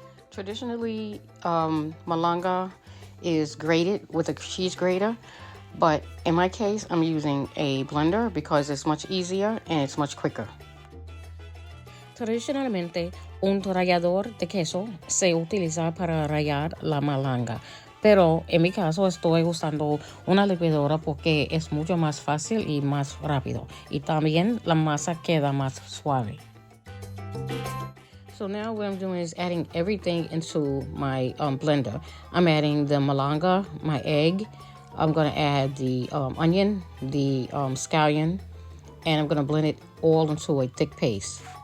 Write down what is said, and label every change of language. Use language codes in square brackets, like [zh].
[en] Traditionally, malanga is grated with a cheese grater, but in my case, I'm using a blender because it's much easier and it's much quicker. [es] Tradicionalmente, un rallador de queso se utiliza para rallar la malanga. Pero en mi caso estoy usando una licuadora porque es mucho más fácil y más rápido. Y también la masa queda más suave. [en] So now what I'm doing is adding everything into my blender. I'm adding the malanga, my egg. I'm going to add the onion, the scallion, and I'm going to blend it all into a thick paste.